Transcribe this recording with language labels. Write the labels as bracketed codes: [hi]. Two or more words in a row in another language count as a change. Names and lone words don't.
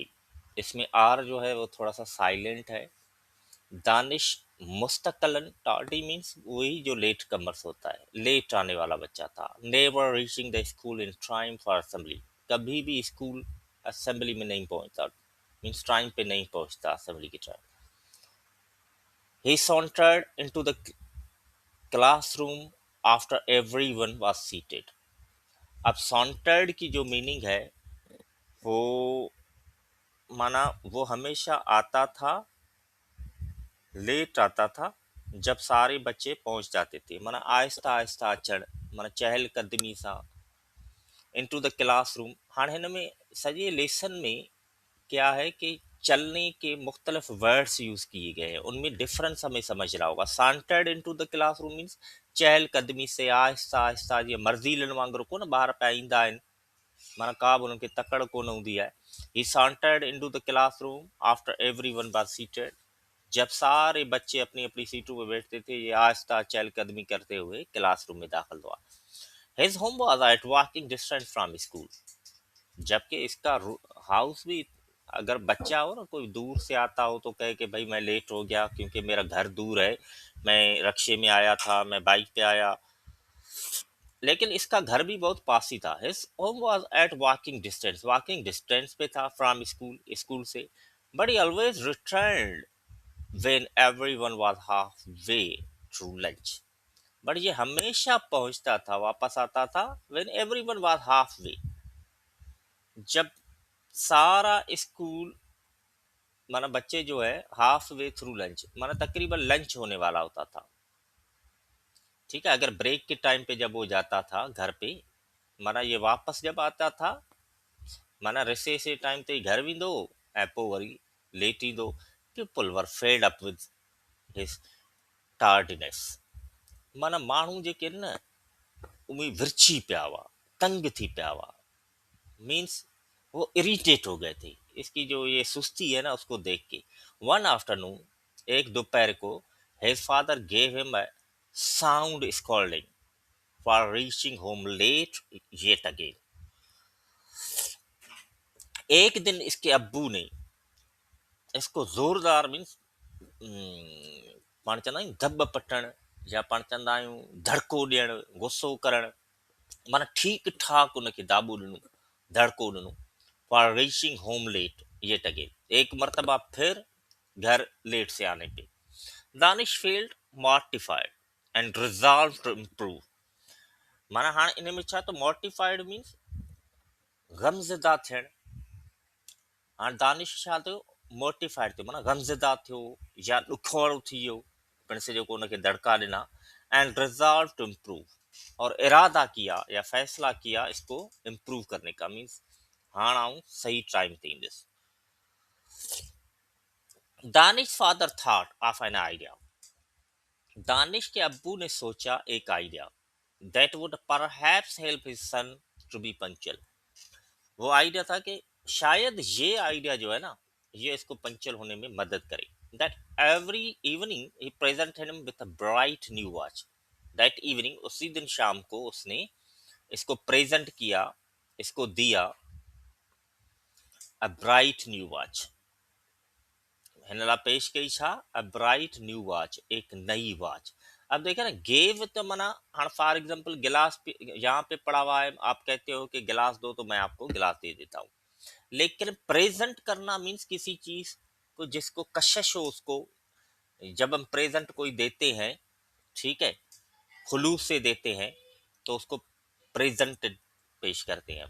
[hi] इसमें आर जो है वो थोड़ा सा साइलेंट है। दानिश मुस्तकलन, [en] tardy means [hi] वही जो [en] late comers [hi] होता है, लेट आने वाला बच्चा था। [en] never reaching the school in time for assembly. [hi] कभी भी स्कूल असेंबली में नहीं पहुंचता, मीन्स टाइम पे नहीं पहुंचता असेंबली की टाइम। [en] he sauntered into the classroom after everyone was seated. [hi] अब sauntered की जो मीनिंग है वो माना वो हमेशा आता था, लेट आता था जब सारे बच्चे पहुंच जाते थे। [sd] माना आहिस्ता आहिस्ता अचण, माना चहलकदमी सां। [en] into the classroom, [sd] हाणे हिन में सॼे लेसन में [hi] क्या है कि चलने के मुख्तलिफ वर्ड्स यूज किए गए हैं, उनमें डिफरेंस हमें समझना होगा। [en] sauntered into the classroom means [hi] चहलकदमी से, आहिस्ता आहिस्ता, [sd] जीअं मर्ज़ीलनि वांगुरु कोन ॿार पिया ईंदा आहिनि, माना का बि उन्हनि खे तकड़ कोन हूंदी आहे। [en] he sauntered into the classroom after everyone was seated. [hi] जब सारे बच्चे अपनी अपनी सीटों पर बैठते थे, ये आहिस्ता चहलकदमी करते हुए क्लासरूम में दाखिल हुआ। [en] his home was at walking distance from school. [hi] जबकि इसका हाउस भी, अगर बच्चा हो ना कोई दूर से आता हो तो कहे कि भाई मैं लेट हो गया क्योंकि मेरा घर दूर है, मैं रक्शे में आया था, मैं बाइक पे आया। लेकिन इसका घर भी बहुत पास ही था। [en] his home was at walking distance [hi] पे था [en] from school, [hi] स्कूल से। [en] but he always returned when everyone was half way through lunch. [hi] बट ये हमेशा पहुंचता था, वापस आता था [en] when everyone was half way, [hi] जब सारा स्कूल, माना बच्चे जो है [en] half way through lunch, [hi] माना तकरीबन लंच होने वाला होता था। ठीक है, अगर ब्रेक के टाइम पे जब वो जाता था घर पे, माना ये वापस जब आता था, [sd] माना रिसेस जे टाइम ते घर वेंदो ऐं पोइ वरी लेट ईंदो। [en] people were fed up with his tardiness. [sd] माना माण्हू जेके आहिनि न उहे विरछी पिया हुआ, तंग थी पिया हुआ, [hi] मीन्स वो इरिटेट हो गए थे इसकी जो ये सुस्ती है ना उसको देख के। [en] one afternoon, [hi] एक दोपहर को, [en] his father gave him a sound scolding for reaching home late yet again. [hi] एक दिन इसके अब्बू ने इसको जोरदार, मीन्स [sd] पाण चवंदा आहियूं धब पटण, या पाण चवंदा आहियूं धड़को ॾियणु, गुस्सो करणु, माना ठीकु ठाक उनखे दाबो ॾिनो, धड़को ॾिनो। [en] for reaching home late yet again, [hi] एक मरतबा फिर घर लेट से आने पे। [en] Danish felt mortified and resolved to improve. [sd] माना हाणे इन में छा, तो [en] mortified means [sd] गमज़दा थियणु। हाणे दानिश छा थियो, मोटिफाइड थियो, माना गमज़दा थियो या ॾुखोड़ो थी वियो प्रिंस जेको उनखे दड़का ॾिना। [en] and resolve to improve, [hi] और इरादा किया या फैसला किया इसको इम्प्रूव करने का, मीन्स [sd] हाणे आऊं सही टाइम ते ईंदुसि। [en] Danish father thought of an idea. [hi] दानिश के अब्बू ने सोचा एक आइडिया, [en] that would perhaps help his son to be punctual. [hi] वो आइडिया था कि शायद ये आइडिया जो है ना, ये इसको पंक्चुअल होने में मदद करे। [en] that every evening he present him with a bright new watch. that evening, [hi] उसी दिन शाम को उसने इसको प्रेजेंट किया, इसको दिया [en] a bright new watch. [sd] हिन लाइ पेश कई छा, [en] a bright new watch, [hi] एक नई वॉच। अब देखिए ना, गेव तो मना, हाँ फॉर एग्जाम्पल गिलास यहाँ पे पड़ा हुआ है, आप कहते हो कि गिलास दो, तो मैं आपको गिलास दे देता हूँ। लेकिन प्रेजेंट करना मीन्स किसी चीज को जिसको कशिश हो उसको, जब हम प्रेजेंट कोई देते हैं, ठीक है, खुलूस से देते हैं, तो उसको प्रेजेंटेड पेश करते हैं हम।